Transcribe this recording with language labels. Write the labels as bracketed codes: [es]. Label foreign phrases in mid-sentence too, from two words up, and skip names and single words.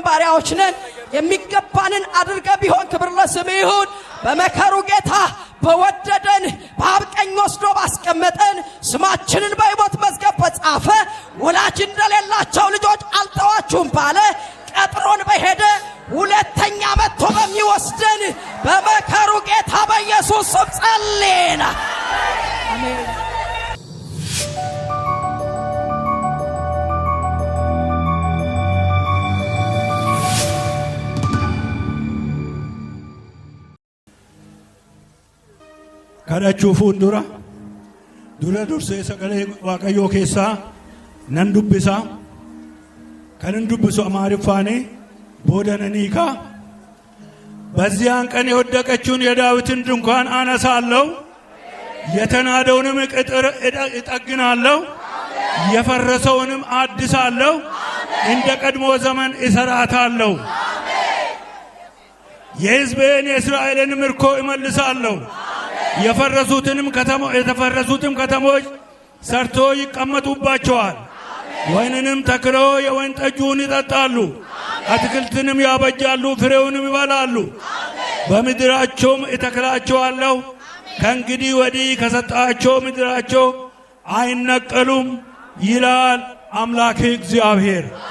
[am] ባሪያዎች ነን። የሚገባንን አድርገ ቢሆን ክብር ለስምህ ይሁን። በመከሩ ጌታ በወደደን በአብ ቀኝ ወስዶ ባስቀመጠን ስማችንን በሕይወት መዝገብ በጻፈ ወላጅ እንደሌላቸው ልጆች አልተዋችሁም ባለ ቀጥሮን በሄደ ሁለተኛ መጥቶ በሚወስደን በመከሩ ጌታ በኢየሱስ ስም ጸልየና አሜን። [om] kadhachuu fuuldura dura dursee sagalee waaqayyoo keessaa nan dubbisa. Kanin dubbisu amaariffaanii boodanaanii kaa [am] በዚያን ቀን የወደቀችውን የዳዊትን ድንኳን አነሳለሁ፣ የተናደውንም ቅጥር እጠግናለሁ፣ የፈረሰውንም አድሳለሁ፣ እንደ ቀድሞ ዘመን እሰራታለሁ። የሕዝቤን የእስራኤልን ምርኮ እመልሳለሁ። የተፈረሱትም ከተሞች ሰርቶ ይቀመጡባቸዋል። ወይንንም ተክለው የወይን ጠጁን ይጠጣሉ፣ አትክልትንም ያበጃሉ፣ ፍሬውንም ይበላሉ። በምድራቸውም እተክላቸዋለሁ። ከእንግዲህ ወዲህ ከሰጣቸው ምድራቸው አይነቀሉም ይላል አምላክ እግዚአብሔር።